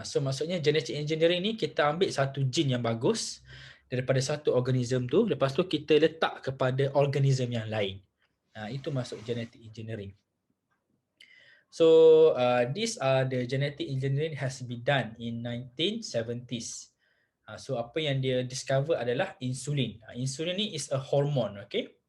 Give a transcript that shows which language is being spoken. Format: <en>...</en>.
<ms>So maksudnya genetic engineering ni kita ambil satu gene yang bagus daripada satu organism tu, lepas tu kita letak kepada organism yang lain. Itu masuk genetic engineering.</ms> <en>So these are the genetic engineering has been done in 1970s.</en> <ms>So apa yang dia discover adalah insulin.</ms> <en>Insulin ni is a hormone, okay?</en>